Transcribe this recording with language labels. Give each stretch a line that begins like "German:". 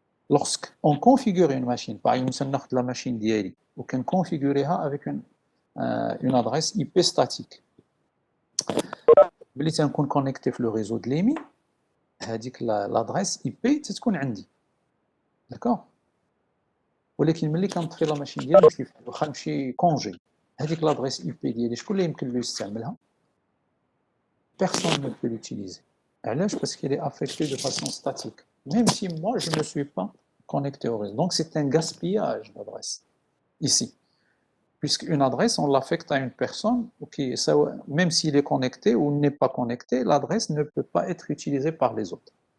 French: Lorsqu'on configure une machine, par exemple, la machine d'IALI, ou qu'on configurer avec une adresse IP statique. Si on est connecté sur le réseau de l'EMI, l'adresse IP, c'est ce qu'on a dit. D'accord?
Arabic: ولكن ملي كنطفي لا ماشين ديالي واخا نمشي كونجي, هذيك l'adresse IP ديالي شكون اللي يمكن له يستعملها؟
French: Personne ne peut l'utiliser. Parce qu'elle est affectée de façon statique. Même si moi, je ne suis pas connecté au réseau. Donc, c'est un gaspillage d'adresse, ici. Puisqu'une adresse, on l'affecte à une personne, même s'il est connecté ou n'est pas connecté, l'adresse ne peut pas être utilisée par les autres.